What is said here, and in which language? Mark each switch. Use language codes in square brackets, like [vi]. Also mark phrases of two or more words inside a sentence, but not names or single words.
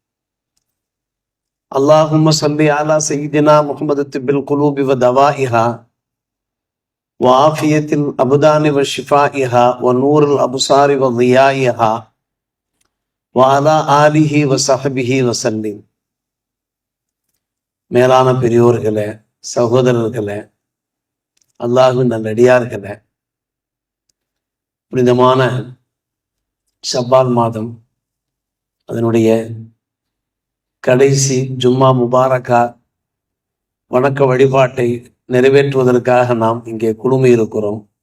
[ar] اللهم صل على سيدنا محمد طب القلوب ودوائها وعافية الأبدان وشفائها ونور الأبصار وضيائها وعلى آله وصحبه وسلم. [ta] மேலான பெரியோர்களே, சகோதரர்களே, அல்லாஹ்வின் நல்லடியார்களே, புனிதமான ஷப்பான் மாதம் அதனுடைய கடைசி [ar] جمعة مباركة [ta] வணக்க வழிபாட்டை நிறைவேற்றுவதற்காக நாம் இங்கே குழுமி இருக்கிறோம்.